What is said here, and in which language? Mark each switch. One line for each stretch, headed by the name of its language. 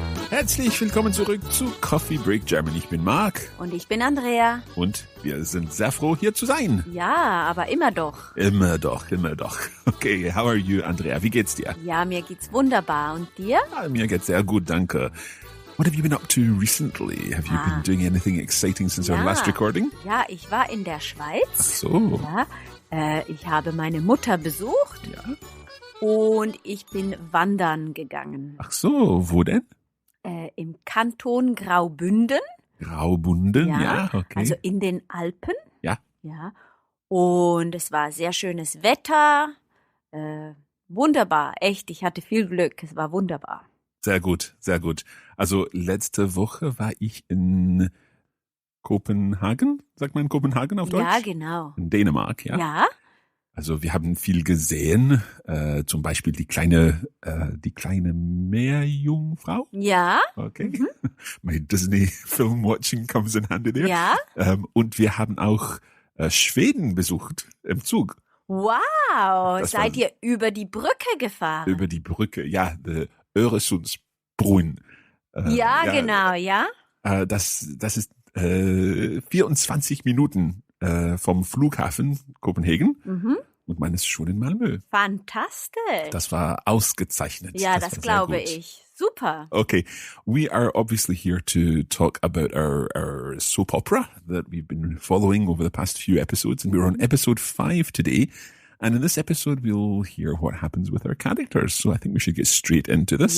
German: Herzlich willkommen zurück zu Coffee Break German. Ich bin Marc. Und ich bin Andrea. Und wir sind sehr froh, hier zu sein. Ja, aber immer doch. Immer doch.
English: Okay, how are you,
German: Andrea? Wie geht's dir? Ja, mir geht's wunderbar. Und dir? Ja, mir geht's sehr gut, danke.
English: What have you been up to recently? Have you been doing anything exciting since our last recording?
German: Ja, ich war in der Schweiz. Ach so. Ja, ich habe meine Mutter besucht. Ja. Und ich bin wandern gegangen. Ach so, wo denn? Im Kanton Graubünden. Graubünden, ja, okay. Also in den Alpen. Ja. Ja. Und es war sehr schönes Wetter. Wunderbar, echt. Ich hatte viel Glück. Es war wunderbar. Sehr gut, sehr gut. Also letzte Woche war ich in Kopenhagen. Sagt man Kopenhagen auf Deutsch? Ja, genau. In Dänemark, ja. Ja. Also wir haben viel gesehen, zum Beispiel die kleine Meerjungfrau. Ja. Okay.
English: My Disney Film Watching comes in handy there.
German: Ja. Und wir haben auch Schweden besucht im Zug. Wow. Seid ihr über die Brücke gefahren? Über die Brücke, ja, the Öresundsbrunn. Ja, genau, ja. Das ist 24 Minuten vom Flughafen Kopenhagen und man ist schon in Malmö. Fantastisch. Das war ausgezeichnet. Ja, das glaube ich. Super.
English: Okay, we are obviously here to talk about our soap opera that we've been following over the past few episodes, and we're on episode 5 today. And in this episode, we'll hear what happens with our characters. So I think we should get straight into this.